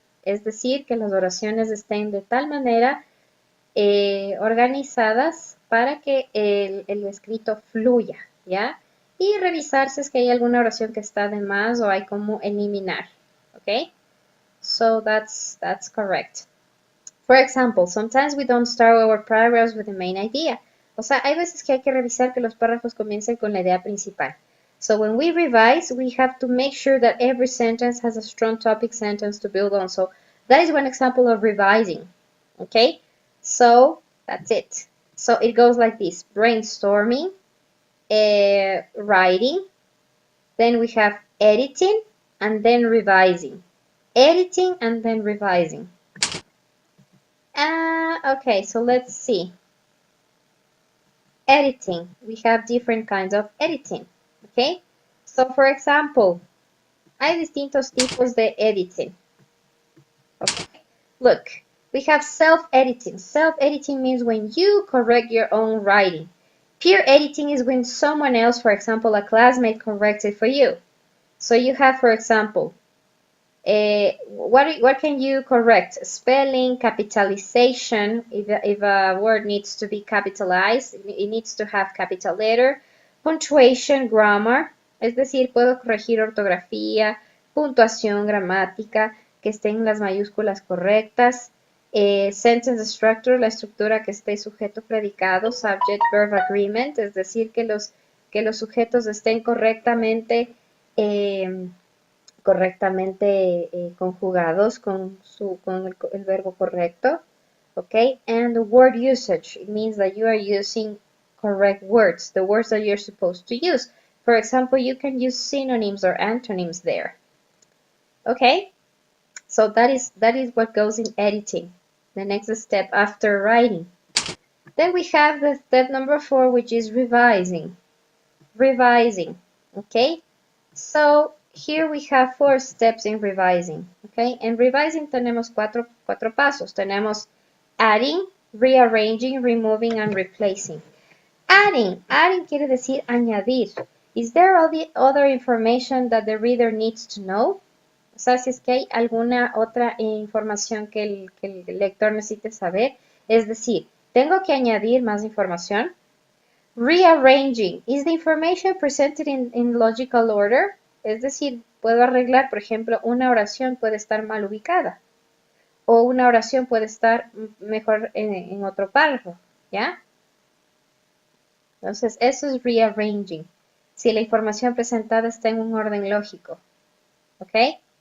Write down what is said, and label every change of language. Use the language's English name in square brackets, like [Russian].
[Spanish] Es decir, que las oraciones estén de tal manera organizadas para que el escrito fluya, ¿ya? Y revisar si es que hay alguna oración que está de más o hay como eliminar, ¿ok? [English] So that's correct. For example, sometimes we don't start our paragraphs with the main idea. [Spanish] O sea, hay veces que hay que revisar que los párrafos comiencen con la idea principal. [English] So when we revise, we have to make sure that every sentence has a strong topic sentence to build on. So that is one example of revising, okay? So that's it. So it goes like this: brainstorming, writing, then we have editing, and then revising. Editing and then revising. Okay, so let's see. Editing. We have different kinds of editing. Okay? So, for example, [Spanish] hay distintos tipos de editing. [English] Okay? Look, we have self-editing. Self-editing means when you correct your own writing. Peer editing is when someone else, for example, a classmate, corrects it for you. So you have, for example, what can you correct? Spelling, capitalization, if a word needs to be capitalized, it needs to have capital letter. [Spanish] Punctuation, grammar, es decir, puedo corregir ortografía, puntuación, gramática, que estén las mayúsculas correctas. Sentence structure, la estructura que esté sujeto, predicado, subject, verb, agreement, es decir, que los sujetos estén correctamente correctamente conjugados con el verbo correcto. [English] Okay, and the word usage, it means that you are using correct words, the words that you're supposed to use. For example, you can use synonyms or antonyms there. Okay, so that is what goes in editing, the next step after writing. Then we have the step number 4, which is revising. Revising, okay? So here we have 4 steps in revising, okay? [Spanish] En revising tenemos cuatro pasos. Tenemos adding, rearranging, removing, and replacing. Adding quiere decir añadir. [English] Is there all the other information that the reader needs to know? [Spanish] O sea, si es que hay alguna otra información que el lector necesite saber. Es decir, ¿tengo que añadir más información? [English] Rearranging. Is the information presented in logical order? [Spanish] Es decir, puedo arreglar, por ejemplo, una oración puede estar mal ubicada. O una oración puede estar mejor en otro párrafo, ¿ya? Entonces, eso es rearranging. Si la información presentada está en un orden lógico, ¿ok?